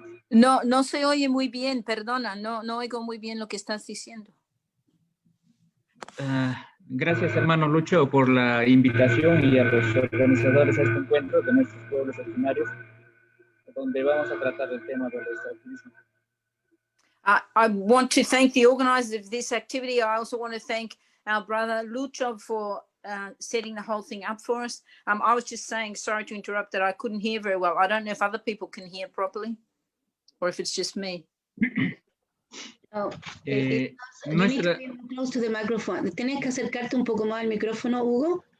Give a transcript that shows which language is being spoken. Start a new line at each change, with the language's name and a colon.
Spanish: No se oye muy bien, perdona, no oigo muy bien lo que estás diciendo. Gracias, hermano Lucho, por la invitación y a los organizadores a este encuentro de nuestros pueblos originarios, donde vamos a tratar el tema del extractivismo.
English: I want to thank the organizers of this activity. I also want to thank our brother Lucho for setting the whole thing up for us. I was just saying, sorry to interrupt, that I couldn't hear very well. I don't know if other people can hear properly or if it's just me. Oh, you need to
Spanish: Nuestra,
English: be more close to the microphone.
Spanish: Tienes que acercarte un poco más al micrófono, Hugo,